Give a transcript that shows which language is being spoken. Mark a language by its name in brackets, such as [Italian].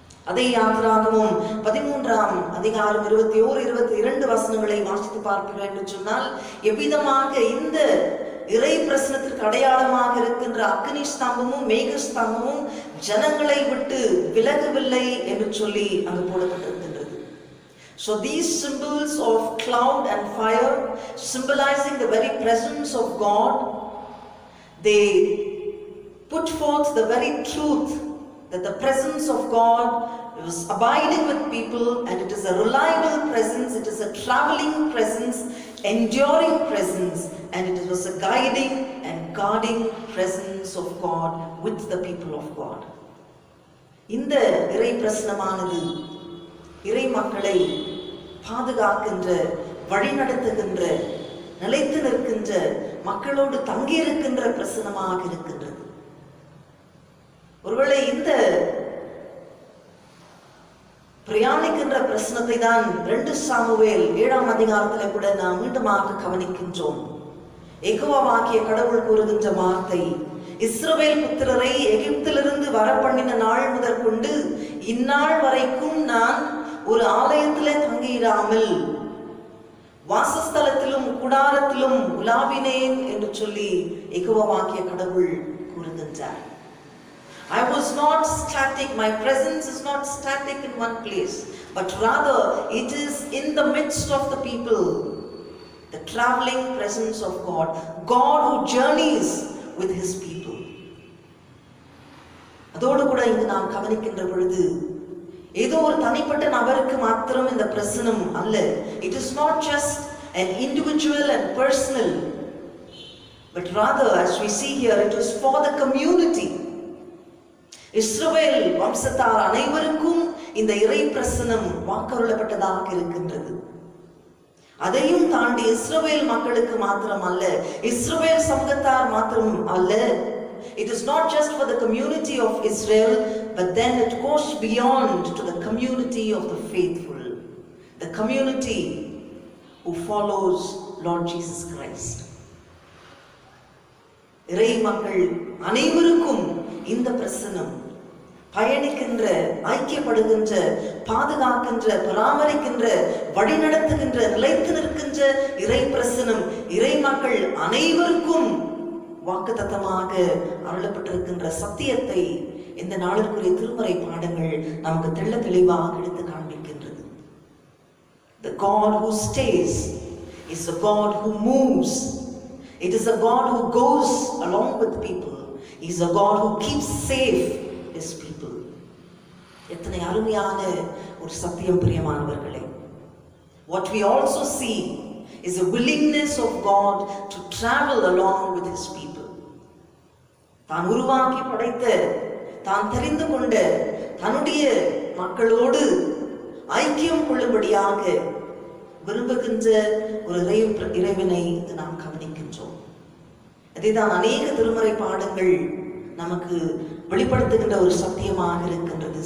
[Tamil] அதை யாத்திராகமும் 13ஆம் அதிகாரம் 21, 22 வசனங்களை வாசித்து பார்க்கிறோம் என்று சொன்னால், எவ்விதமாக இந்த இறை பிரசனத்திற்கு அடையாளமாக இருக்கின்ற அக்னி ஸ்தம்பமும் மேக ஸ்தம்பமும் ஜனங்களை விட்டு விலகவில்லை என்று சொல்லி அங்கு போடப்பட்டிருக்கின்றது. [English] So these symbols of cloud and fire, symbolizing the very presence of God, they put forth the very truth that the presence of God is abiding with people, and it is a reliable presence, it is a traveling presence, enduring presence, and it was a guiding and guarding presence of God with the people of God. [Tamil] இந்த இறை பிரசனமானது இறை மக்களை பாதுகாக்கின்ற, வழிநடத்துகின்ற, நிலைத்து நிற்கின்ற, மக்களோடு தங்கியிருக்கின்ற பிரசனமாக இருக்கின்றது. ஒருவேளை இந்த பிரயாணிக்கின்ற பிரசனத்தை தான் 2 சாமுவேல் 7ஆம் அதிகாரத்திலே கூட நாம் மீண்டுமாக கவனிக்கின்றோம். யெகோவாகிய கடவுள் கூறுகின்ற வார்த்தை, இஸ்ரவேல் புத்திரரை எகிப்திலிருந்து வரப்பண்ணின நாள் முதற்கொண்டு இந்நாள் வரைக்கும் நான் ஒரு ஆலயத்திலே தங்கியிராமல் வாசஸ்தலத்திலும் கூடாரத்திலும் உலாவினேன் என்று சொல்லி யெகோவாகிய கடவுள் கூறுகின்றார். [English] I was not static, my presence is not static in one place, but rather it is in the midst of the people, the traveling presence of God, God who journeys with his people. [Tamil] அதோடு கூட இங்கு நாம் கவனிக்கின்ற பொழுது ஏதோ ஒரு தனிப்பட்ட நபருக்கு மாத்திரம் இந்த பிரசனம் அல்ல. [English] It is not just an individual and personal, but rather, as we see here, it is for the community. [Tamil] இஸ்ரவேல் வம்சத்தார் அனைவருக்கும் இந்த இறை பிரசனம் வாக்கருளப்பட்டதாக இருக்கின்றது. அதையும் தாண்டி இஸ்ரவேல் மக்களுக்கு மாத்திரம் அல்ல, இஸ்ரவேல் சமூகத்தார் மாத்திரம் அல்ல. [English] It is not just for the community of Israel, but then it goes beyond to the community of the faithful, the community who follows Lord Jesus Christ. [Tamil] இறை மக்கள் அனைவருக்கும் இந்த பிரசனம் பயணிக்கின்ற, ஐக்கியப்படுகின்ற, பாதுகாக்கின்ற, பராமரிக்கின்ற, வழிநடத்துகின்ற, நிலைத்து நிற்கின்ற இறை பிரசனம் இறை மக்கள் அனைவருக்கும் வாக்குத்தத்தமாக அருளப்பட்டிருக்கின்ற சத்தியத்தை இந்த நாளிற்குரிய திருமறை பாடங்கள் நமக்கு தெள்ள தெளிவாக எடுத்து காண்பிக்கின்றது. [English] The God who stays is a God who moves. It is a God who goes along with people. He is a God who keeps safe his people. [Tamil] எத்தனை அருமையான ஒரு சத்தியம் பிரியமானவர்களே. [English] What we also see is a willingness of God to travel along with his people. [Tamil] தான் உருவாக்கி படைத்த, தான் தெரிந்து கொண்ட தன்னுடைய மக்களோடு ஐக்கியம் கொள்ளும்படியாக விரும்புகின்ற ஒரு இறைவனை நாம் கவனிக்கின்றோம். அதைதான் அநேக திருமறை பாடங்கள் நமக்கு வெளிப்படுத்துகின்ற ஒரு சத்தியமாக இருக்கின்றது.